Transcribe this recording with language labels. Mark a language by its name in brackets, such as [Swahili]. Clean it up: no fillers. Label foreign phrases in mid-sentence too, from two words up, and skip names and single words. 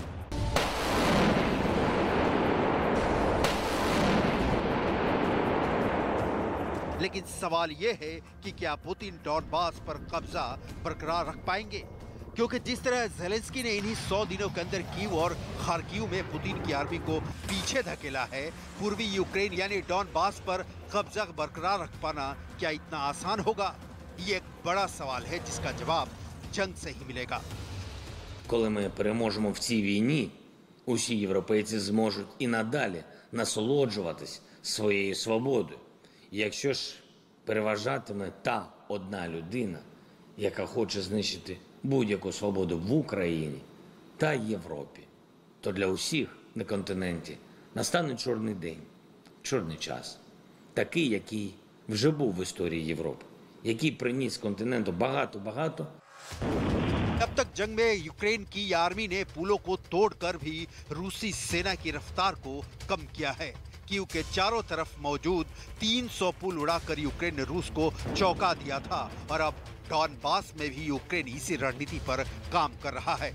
[Hindi] लेकिन सवाल यह है कि क्या पुतिन डॉनबास पर कब्जा बरकरार रख पाएंगे, क्योंकि जिस तरह ज़ेलेंस्की ने इन्हीं 100 दिनों के अंदर कीव और खार्किव में पुतिन की आर्मी को पीछे धकेला है, पूर्वी यूक्रेन यानी डॉनबास पर कब्जा बरकरार रख पाना क्या इतना आसान होगा? ये एक बड़ा सवाल है जिसका जवाब जंग से ही मिलेगा। [Ukrainian] Коли ми переможемо в цій війні, усі європейці зможуть і надалі насолоджуватись своєю свободою. Якщо ж переважатиме та одна людина, яка хоче знищити будь-яку свободу в Україні та Європі, то для усіх на континенті настане чорний день, чорний час, такий, який вже був в історії Європи, який приніс континенту багато-багато. [Hindi] अब तक जंग में यूक्रेन की आर्मी ने पुलों को तोड़कर भी रूसी सेना की रफ्तार को कम किया है। कीव के चारों तरफ मौजूद 300 पुल उड़ाकर यूक्रेन ने रूस को चौंका दिया था और अब डॉनबास में भी यूक्रेन इसी रणनीति पर काम कर रहा है।